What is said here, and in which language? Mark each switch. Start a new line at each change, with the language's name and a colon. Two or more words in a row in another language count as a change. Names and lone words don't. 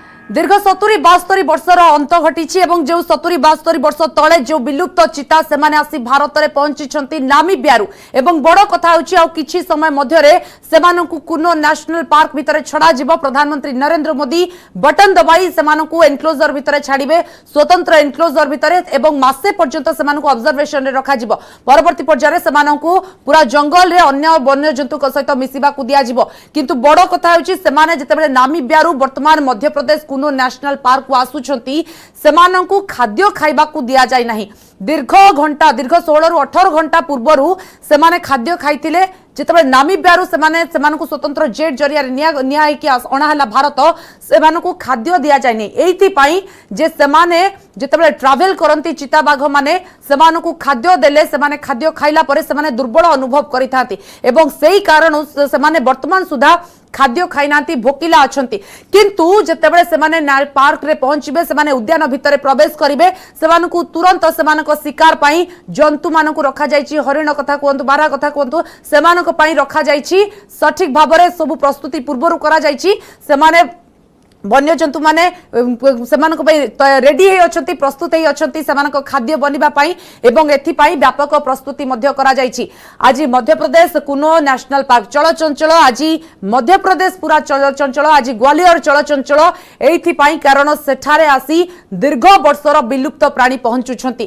Odia: ଦୀର୍ଘ 70-72 ବର୍ଷର ଅନ୍ତ ଘଟି ଯେ 70-72 ବର୍ଷ ତଳେ ଯେ ବିଲୁପ୍ତ ଚିତା ସେ ଆସି ଭାରତ ମେଁ ପହଞ୍ଚି ନାମିବିଆରୁ ଏବଂ ବଡ଼ କଥା କି ସମୟ ମଧ୍ୟ କୁନୋ ନ୍ୟାସନାଲ ପାର୍କ ଭିତର ଛଡ଼ା ଜିବ। ପ୍ରଧାନମନ୍ତ୍ରୀ ନରେନ୍ଦ୍ର ମୋଦୀ ବଟନ ଦବାଇ ସେ ଏନକ୍ଲୋଜର ଭିତର ଛାଡ଼େ ସ୍ୱତନ୍ତ୍ର ଏନକ୍ଲୋଜର ଭିତର ଏବଂ ମାସେ ପର୍ଯ୍ୟନ୍ତ ସେ ଅବଜର୍ଭେସନ ରେ ରଖା ଯିବ। ପରବର୍ତ୍ତୀ ପର୍ଯ୍ୟାୟର ସେ ପୂରା ଜଙ୍ଗଲ ରେ ଅନ୍ୟ ବନ୍ୟ ଜନ୍ତୁ ସହିତ ମିଶିବା କୁ ଦିଆ ଯିବ। କିନ୍ତୁ ବଡ଼ କଥା ହେଉଛି ସେମାନେ ଯେତେବେଳେ ନାମିବିଆରୁ ବର୍ତ୍ତମାନ ମଧ୍ୟ ପ୍ରଦେଶ କୁନୋ ନ୍ୟାସନାଲ ପାର୍କ କୁ ଆସୁଛନ୍ତି ସେମାନଙ୍କୁ ଖାଦ୍ୟ ଖାଇବା କୁ ଦିଆ ଯାଏ ନାହିଁ। ଦୀର୍ଘ 16 ରୁ 18 ଘଣ୍ଟା ପୂର୍ବରୁ ସେମାନେ ଖାଦ୍ୟ ଖାଇଥିଲେ ଯେତେବେଳେ ନାମିବିଆରୁ ସେମାନଙ୍କୁ ସ୍ୱତନ୍ତ୍ର ଜେଟ ଜରିଆ ନେଇ କି ଅଣାହେଲା ଭାରତ ସେମାନଙ୍କୁ ଖାଦ୍ୟ ଦିଆ ଯାଏ ନାହିଁ। ଏଥି ପାଇଁ ଯେ ସେମାନେ ଯେତେବେଳେ ଟ୍ରାଭେଲ କରନ୍ତି ଚିତା ବାଘ ମାନେ ସେମାନଙ୍କୁ ଖାଦ୍ୟ ଦେଲେ ସେମାନେ ଖାଦ୍ୟ ଖାଇଲା ପରେ ସେମାନେ ଦୁର୍ବଳ ଅନୁଭବ କରିଥାନ୍ତି ଏବଂ ସେହି କାରଣ ସେମାନେ ବର୍ତ୍ତମାନ ସୁଦ୍ଧା ଖାଦ୍ୟ ଖାଇନା ଭୋକିଲା ଅଛନ୍ତି। କିନ୍ତୁ ଯେତେବେଳେ ସେମାନେ ପାର୍କ ରେ ପହଞ୍ଚିବେ ସେମାନେ ଉଦ୍ୟାନ ଭିତର ପ୍ରବେଶ କରିବେ ସେମାନଙ୍କୁ ତୁରନ୍ତ ସେମାନଙ୍କ ଶିକାର ପାଇଁ ଜନ୍ତୁ ମାନଙ୍କୁ ରଖା ଯାଇଛି। ହରିଣ କଥା କହନ୍ତୁ ବାରହା କଥା କହନ୍ତୁ ସେମାନଙ୍କ ପାଇଁ ରଖା ଯାଇଛି। ସଠିକ ଭାବରେ ସବୁ ପ୍ରସ୍ତୁତି ପୂର୍ବରୁ କରା ଯାଇଛି। ସେମାନେ ବନ୍ୟ ଜନ୍ତୁ ମାନେ ରେଡି ହେ ପ୍ରସ୍ତୁତ ହେ ଖାଦ୍ୟ ବନବା ଏବଂ ଏଥିପାଇଁ ବ୍ୟାପକ ପ୍ରସ୍ତୁତି କରା ଯାଇଛି। ଆଜି ମଧ୍ୟ ପ୍ରଦେଶ କୁନୋ ନ୍ୟାସନାଲ ପାର୍କ ଚଳଚଞ୍ଚଳ ଆଜି ମଧ୍ୟ ପ୍ରଦେଶ ପୂରା ଚଳଚଞ୍ଚଳ ଆଜି ଗ୍ୱାଲିୟର ଚଳଚଞ୍ଚଳ ଏଥିପାଇଁ କାରଣ ସେଠାରେ ଆସି ଦୀର୍ଘ ବର୍ଷର ବିଲୁପ୍ତ ପ୍ରାଣୀ ପହଞ୍ଚୁଛନ୍ତି।